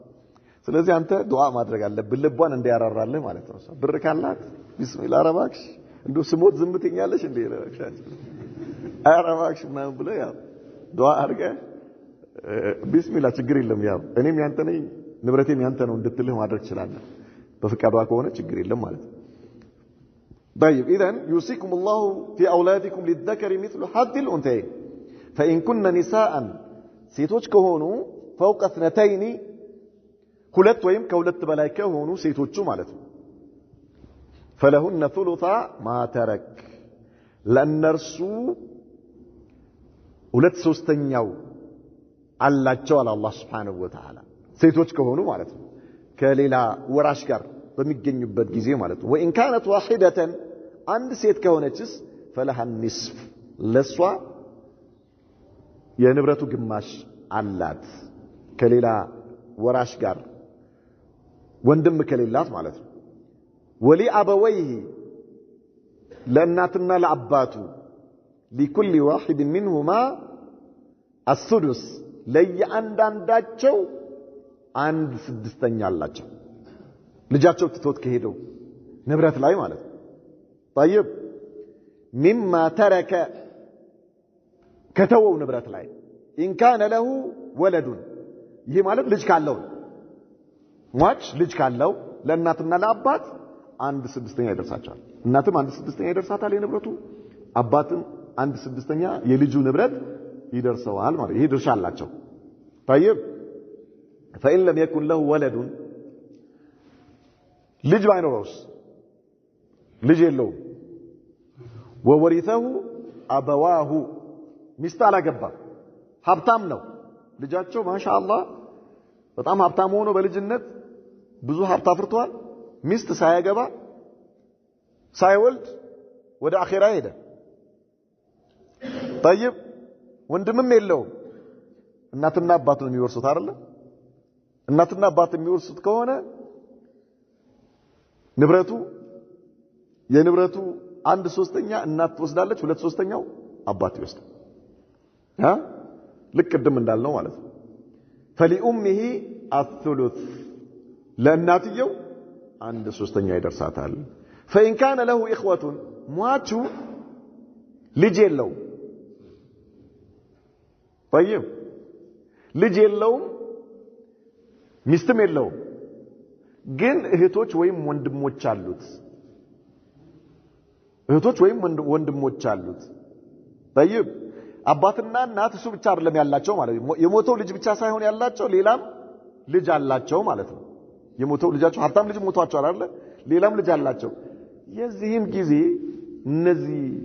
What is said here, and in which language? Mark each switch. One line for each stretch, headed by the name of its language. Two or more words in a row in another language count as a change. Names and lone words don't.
Amharic: ስለዚህ አንተ ዱዓ ማድረግ አለብህ ልቧን እንዲያራራልህ ማለት ነው ብር ካላት ቢስሚላህ አረባክሽ እንደው ስሞት ዝምትኛለሽ እንዴ አረባክሽ ምናምን ብለህ ያው ዱዓ አድርገህ ቢስሚላህ ችግር የለም ያው እኔም ያንተ ነኝ ንብረቴም ያንተ ነው እንድትልህ ማድረግ ትችላለህ በፍቃዷ ከሆነ ችግር የለም ማለት ነው
Arabic: طيب اذا يوصيكم الله في اولادكم للذكر مثل حظ الانثيين فان كن نساء
Amharic: ሴቶች ከሆኑ
Arabic: فوق اثنتين
Amharic: ሁለት ወይም ከሁለት በላይ ከሆኑ ሴቶቹ ማለት ነው
Arabic: فلهن ثلث ما ترك
Amharic: ለነርሱ ሁለት ሶስተኛው አላቸው አላህ
Arabic: سبحانه وتعالى
Amharic: ሴቶች ከሆኑ ማለት ነው ከሌላ ወራሽ ጋር በሚገኙበት ጊዜ ማለት ነው
Arabic: وان كانت واحده
Amharic: አንድ ሴት ከሆነችስ
Arabic: فلها النصف
Amharic: ለሷ የንብረቱ ግማሽ አላት ከሌላ ወራሽ ጋር ወንድም ከሌላት ማለት ነው
Arabic: ولأبويه
Amharic: ለእናትና ለአባቱ
Arabic: لكل واحد منهما السدس
Amharic: ለየአንዳንዳቸው አንድ ስድስተኛ አላቸው ልጃቸው ትቶት ከሄደው ንብረት ላይ ማለት ነው
Arabic: طيب مما ترك
Amharic: ከተወው ንብረት ላይ
Arabic: إن كان له ولد
Amharic: ይሄ ማለት ልጅ ካለው ሟች ልጅ ካለው ለእናትና ለአባት አንድ ስድስተኛ ይደርሳቸዋል እናትም አንድ ስድስተኛ ይደርሳታል የንብረቱ አባትም አንድ ስድስተኛ የልጁ ንብረት ይደርሰዋል ማለት ይሄ ድርሻ አላቸው
Arabic: طيب فإن لم يكن له ولد
Amharic: ልጅ ባይኖረውስ ልጅ የለውም
Arabic: وورثه أبواه
Amharic: ሚስት አላገባም ሀብታም ነው ልጃቸው ማሻአላህ በጣም ሀብታም ሆኖ በልጅነት ብዙ ሀብት አፍርቷል ሚስት ሳያገባ ሳይወልድ ወደ አኺራ ሄደ طيب ወንድምም የለውም እናትና አባት ነው የሚወርሱት አይደል እናትና አባት የሚወርሱት ከሆነ የንብረቱ አንድ ሶስተኛ እናት ትወስዳለች ሁለት ሶስተኛው አባት ይወስዳል ልክ ቅድም እንዳልነው ማለት ነው
Arabic: فلأمه الثلث
Amharic: ለእናትየው አንድ ሶስተኛ ይደርሳታል
Arabic: فإن كان له إخوة
Amharic: ሟቹ ልጅ የለው طيب ልጅ የለው ሚስትም የለው ግን እህቶች ወይም ወንድሞች አሉት طيب አባትና እናት እሱ ብቻ አይደለም ያላቸው ማለት ነው የሞተው ልጅ ብቻ ሳይሆን ያላቸው ሌላም ልጅ አላቸው ማለት ነው የሞተው ልጃቸው ሀብታም ልጅ ሞቷቸው አይደል ሌላም ልጅ አላቸው የዚህም ጊዜ እነዚህ